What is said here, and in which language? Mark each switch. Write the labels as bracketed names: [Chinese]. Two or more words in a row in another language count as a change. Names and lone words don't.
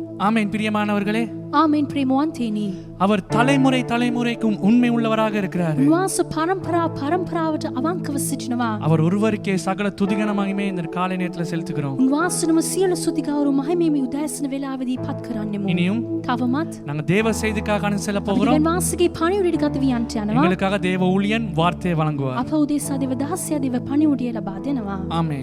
[Tamil] ஆமென் பிரியமானவர்களே, [Sinhala] ආමෙන් ප්‍රේමවන්තේනි. [Tamil] அவர் தலைமுறை தலைமுறைக்கும் உண்மை உள்ளவராக இருக்கிறார். [Sinhala] උන්වහන්සේ පරම්පරාවට අවංකව සිටිනවා. [Tamil] அவர் ஒருவருக்கே சகல துதிகன மகிமை இந்த காலை நேரத்தில் செலுத்துகிறோம். [Sinhala] උන්වහන්සේනම සියලු ස්තුති ගෞරව මහිමේ මේ උදෑසන වේලාවේදී පත් කරන්නෙමු. [Tamil] இனியும் [Sinhala] තවමත් [Tamil] நாங்க தேவ செய்திக்காக செல்ல போகிறோம். [Sinhala] දෙවියන් වහන්සේගේ පණිවිඩයට ගත වියන්ට යනවා. [Tamil] எங்களுக்காக தேவ ஊழியன் வார்த்தையை வழங்குவார். [Sinhala] අප උදෙසා දේව දාසයා දේව පණිවිඩය ලබා දෙනවා. [Tamil] ஆமென்.